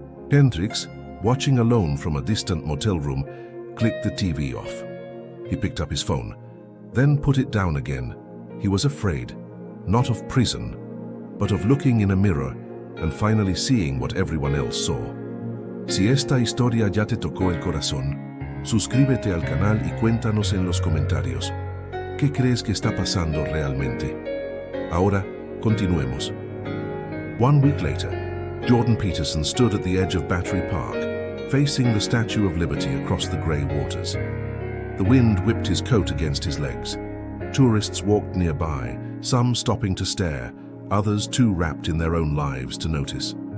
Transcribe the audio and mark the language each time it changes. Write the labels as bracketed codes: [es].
[en] Hendricks, watching alone from a distant motel room, clicked the TV off. He picked up his phone, then put it down again. He was afraid, not of prison, but of looking in a mirror and finally seeing what everyone else saw. [es] Si esta historia ya te tocó el corazón, suscríbete al canal y cuéntanos en los comentarios. ¿Qué crees que está pasando realmente? Ahora, continuemos. [en] 1 week later, Jordan Peterson stood at the edge of Battery Park, facing the Statue of Liberty across the grey waters. The wind whipped his coat against his legs. Tourists walked nearby, some stopping to stare, others too wrapped in their own lives to notice.